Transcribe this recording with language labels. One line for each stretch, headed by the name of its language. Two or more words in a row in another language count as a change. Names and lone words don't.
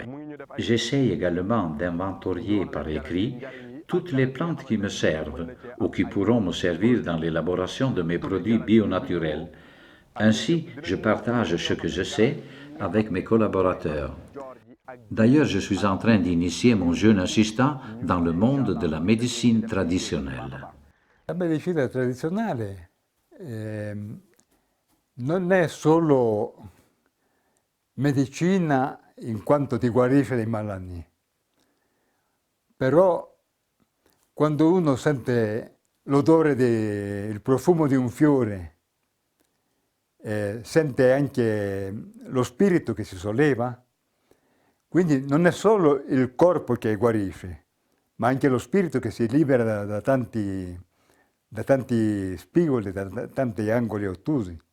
French: J'essaye également d'inventorier par écrit toutes les plantes qui me servent ou qui pourront me servir dans l'élaboration de mes produits bionaturels. Ainsi, je partage ce que je sais avec mes collaborateurs. D'ailleurs, je suis en train d'initier mon jeune assistant dans le monde de la médecine traditionnelle.
Italian: La medicina tradizionale non è solo medicina in quanto ti guarisce dai malanni, però quando uno sente l'odore, il profumo di un fiore, sente anche lo spirito che si solleva, quindi non è solo il corpo che guarisce, ma anche lo spirito che si libera da tanti spigoli, da tanti angoli ottusi.